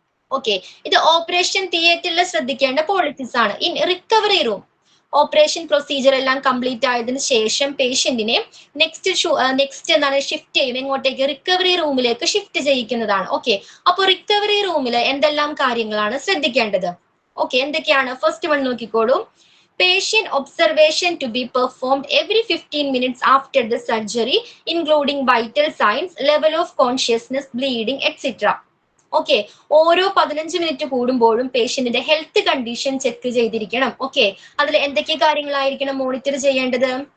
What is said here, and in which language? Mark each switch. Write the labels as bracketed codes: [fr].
[ml] Okay, ഇത് operation തിയേറ്ററിൽ ശ്രദ്ധിക്കേണ്ട പോളിസീസ് ആണ്. In recovery room operation procedure എല്ലാം കംപ്ലീറ്റ് ആയതിനു ശേഷം പേഷ്യന്റിനെ നെക്സ്റ്റ് എന്താണ് ഷിഫ്റ്റ് ചെയ്യും. എങ്ങോട്ടേക്ക്? റിക്കവറി റൂമിലേക്ക് ഷിഫ്റ്റ് ചെയ്യിക്കുന്നതാണ്. ഓക്കെ, അപ്പൊ റിക്കവറി റൂമിൽ എന്തെല്ലാം കാര്യങ്ങളാണ് ശ്രദ്ധിക്കേണ്ടത്? ഓക്കെ, എന്തൊക്കെയാണ്? ഫസ്റ്റ് വൺ നോക്കിക്കോളൂ. [en] Patient observation to be performed every 15 minutes after the surgery, including vital signs, level of consciousness, bleeding, etc. [ml] Okay, ഓരോ 15 മിനിറ്റ് കൂടുമ്പോഴും പേഷ്യന്റിന്റെ ഹെൽത്ത് കണ്ടീഷൻ ചെക്ക് ചെയ്തിരിക്കണം. ഓക്കെ, അതിൽ എന്തൊക്കെ കാര്യങ്ങളായിരിക്കണം മോണിറ്റർ ചെയ്യേണ്ടത്?